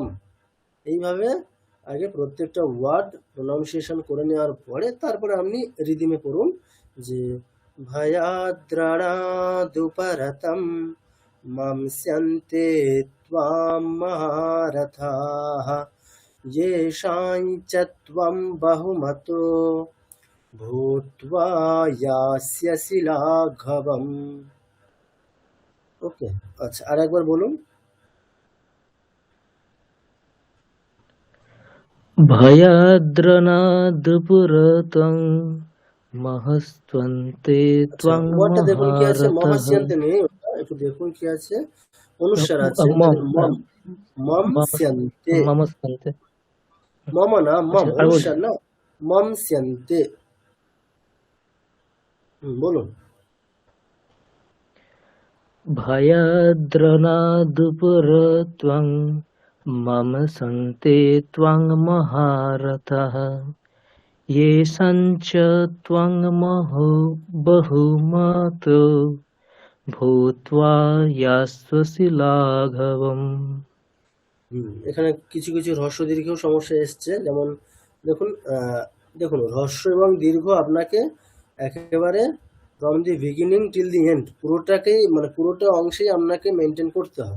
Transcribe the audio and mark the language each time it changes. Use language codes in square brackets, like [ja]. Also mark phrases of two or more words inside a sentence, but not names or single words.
[bn] এইভাবে আগে প্রত্যেকটা [en] word pronunciation [bn] করে নেওয়ার পরে তারপরে আপনি রিদিমে পড়ুন যে [sa] भयाद्राणादुपरतम मामस्यन्ते त्वाम महारथाः येषाञ्च त्वं बहुमतो भूत्वा यास्यसि लाघवम्। [bn] ওকে, আচ্ছা, আর একবার বলুন। [sa] भयाद्रनादपुरतं महस्त्वन्ते [bn] আচ্ছা, [sa] ত্বং [bn] ওয়ার্ডটা দেখুন কি আছে, [sa] মহারথঃ। [bn] মহাস্যান্তে নেই, ওটা একটু দেখুন কি আছে, অনুস্বার আছে, [sa] মম मम, मम स्यान्ते, মমস্ত্বন্তে। [bn] মম না, মম, আচ্ছা, আর বলছি, অনুস্বার না, [sa] मम स्यान्ते। [bn] বলুন। [sa] भयाद्रनादपुरत्वं मम सन्ते त्वं महारथः येषाञ्च त्वं बहुमतो भूत्वा इयास्यसि लाघवम। [bn] এখানে কিছু কিছু হ্রস্ব দীর্ঘ সমস্যা এসছে, যেমন দেখুন, দেখুন হ্রস্ব এবং দীর্ঘ আপনাকে একেবারে [en] from the beginning till the end [bn] পুরোটাকেই, মানে পুরোটা অংশেই আপনাকে মেনটেন করতে হবে।